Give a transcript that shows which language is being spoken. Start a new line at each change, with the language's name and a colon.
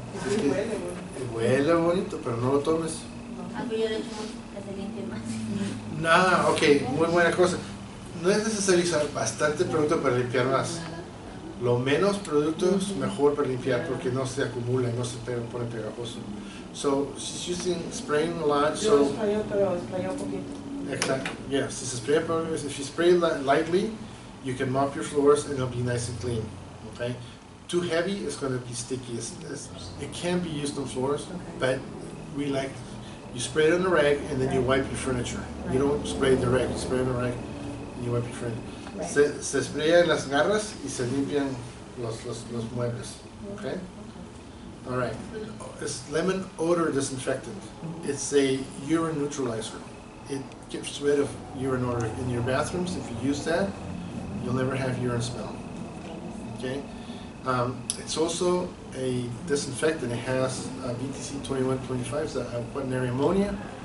Spanish: Es que huele bonito, pero no lo tomes. Algo yo le echo mucho que se limpie más. Nada, ok, muy buena cosa. No es necesario usar bastante producto para limpiar más. Lo menos productos, mejor para limpiar porque no se acumula, no se pone pegajoso.
English: So she's using spraying a lot.
Spanish: Yo
English: So
Spanish: sprayo, pero sprayo un poquito.
English: exactly, yeah.
Spanish: Si se spray,
English: if you spray lightly, you can mop your floors and it'll be nice and clean. Okay. Too heavy, it's going to be sticky. It can be used on floors, Okay. but we like you spray it on the rag and then you wipe your furniture. You don't spray the rag. You spray on the rag and you wipe your furniture. Right.
Spanish: Se spraya en las garras y se limpian los muebles.
English: Okay? All right. It's lemon odor disinfectant. It's a urine neutralizer. It gets rid of urine odor in your bathrooms. If you use that, you'll never have urine smell. Okay? It's also a disinfectant. It has BTC 2125, it's a quaternary ammonia.